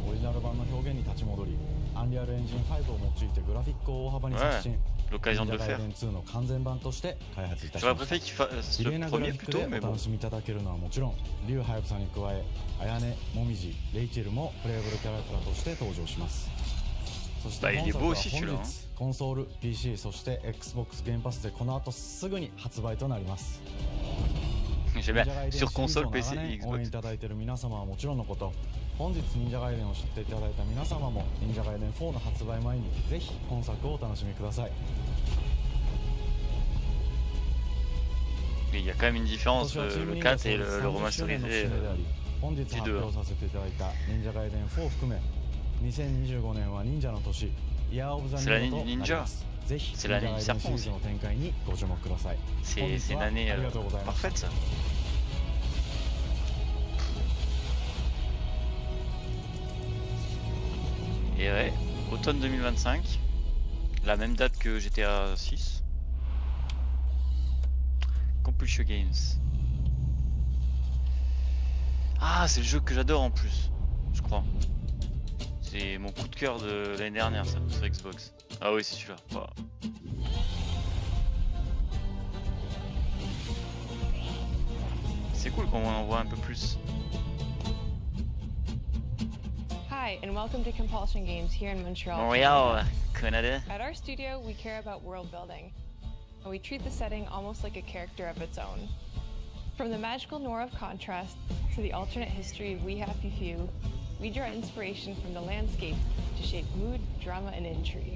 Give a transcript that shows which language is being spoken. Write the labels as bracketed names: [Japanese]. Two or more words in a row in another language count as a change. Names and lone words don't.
[French] Ouais, l'occasion de le faire. J'aurais préféré qu'il fasse le premier plutôt, mais bon. Bah, il est beau aussi celui-là. [Japanese] コンソール、PC、そして Xbox ゲームパスでこの後すぐに発売となります。 [French] J'aime bien sur console, PC [Japanese] 応 [French] et [Japanese] 援い [French] Xbox. [Japanese] ただいている皆様はもちろんのこと、本日忍者ガイデンを知っていただいた皆様も忍者ガイデン4の発売前にぜひ本作をお楽しみください。 [French] Il y a quand même une différence, le 4 et le remasterisé [Japanese] 本日発表させていただいた忍者ガイデン4を含め2025年は忍者の年、 [English] year of the [Japanese] 忍者となります。ぜひ忍者ガイデンシリーズの展開にご注目ください。 [French] C'est une année parfaite ça. Et ouais, automne 2025, la même date que GTA 6. Compulsion Games. Ah, c'est le jeu que j'adore en plus, je crois. C'est mon coup de cœur de l'année dernière ça, sur Xbox. Ah oui, c'est celui-là. Wow. C'est cool quand on en voit un peu plus. [English] Hi, and welcome to Compulsion Games here in Montreal. Montréal, Canada. At our studio, we care about world building, and we treat the setting almost like a character of its own. From the magical noir of contrast to the alternate history of We Happy Few, we draw inspiration from the landscape to shape mood, drama, and intrigue.